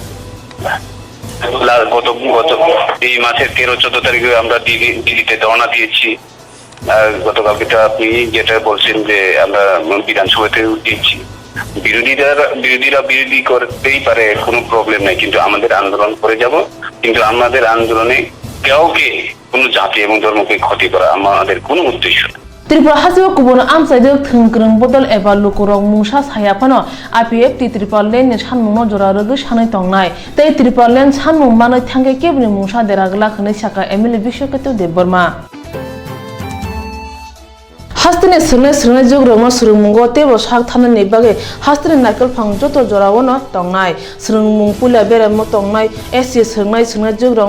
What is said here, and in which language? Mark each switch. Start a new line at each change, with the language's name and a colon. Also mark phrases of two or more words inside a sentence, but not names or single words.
Bangla: গত এই মাসের 13-14 তারিখে আমরা দিল্লিতে ধর্ণা দিয়েছি গতকালকে আপনি যেটা বলছেন যে আমরা বিধানসভাতে দিয়েছি বিরোধীরা বিরোধী করতেই পারে কোনো প্রবলেম নাই কিন্তু আমাদের আন্দোলন করে যাব কিন্তু আমাদের আন্দোলনে কাউকে কোনো জাতি এবং ধর্মকে ক্ষতি করা আমাদের কোনো উদ্দেশ্য না
Kok Borok: Tripura hasiwa kubona amsaidok thungkrung bodol eba lukurong mungsa sayapano IPF ti Tripura len ni sanmungno jora rogu sanai tongnai tei Tripura len sanmung manai thangke kebni mungsa deragla khne saka MLA Bishokatu Debbarma Hastini srnai jogrongno srungmungo tebo sak thanani bage hastini nakal phang joto jorawono tongnai srungmung pula beramo tongnai SC srnai jogrongno